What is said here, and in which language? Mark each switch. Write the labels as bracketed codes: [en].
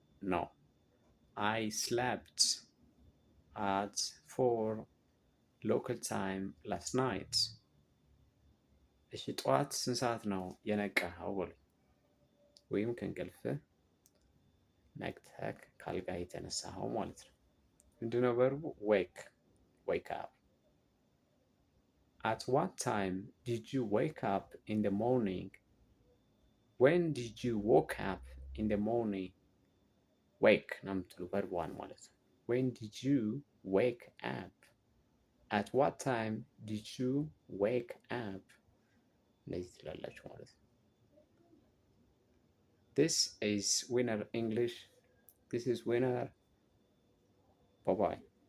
[en] No, I slept at 4 local time last night። [am] እሺ ጠዋት ስንት ሰዓት ነው የነቃኸው በሉ። ወይም ከእንቅልፍህ ነቅተህ ካልጋ የተነሳኸው ማለት ነው። ምንድነው ቨርቡ? [en] wake up። At what time did you wake up in the morning? When did you woke up in the morning? [am] wake ነው የምትሉ ቨርብ ዋን ማለት ነው። [en] When did you wake up? At what time did you wake up? [am] እንደዚህ ትላላችሁ ማለት ነው። [en] This is winner English. This is winner. Bye bye.